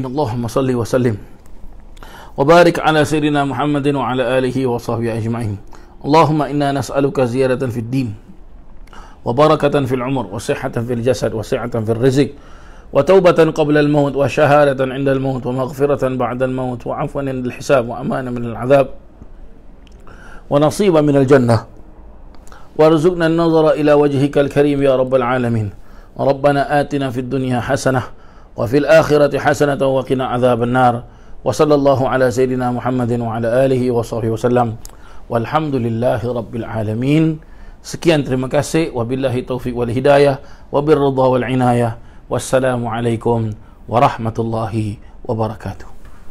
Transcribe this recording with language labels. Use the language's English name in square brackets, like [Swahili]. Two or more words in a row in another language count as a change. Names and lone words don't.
[Arabic] اللهم صل وسلم وبارك على سيدنا محمد وعلى آله وصحبه أجمعين. اللهم إنا نسألك زيادة في الدين وبركة في الأمور وصحة في الجسد وسعة في الرزق وتوبة قبل الموت وشهادة عند الموت ومغفرة بعد الموت وعفوا عند الحساب وأمانا من العذاب ونصيبا من الجنة وارزقنا النظر إلى وجهك الكريم يا رب العالمين. ربنا آتنا في الدنيا حسنة وفي الآخرة حسنة وقنا عذاب النار. وصلى الله على سيدنا محمد وعلى آله وصحبه وسلم. والحمد لله رب العالمين. [Indonesian] Sekian, terima kasih. [Arabic] وبالله التوفيق والهداية والرضا والعناية. والسلام عليكم ورحمة الله وبركاته.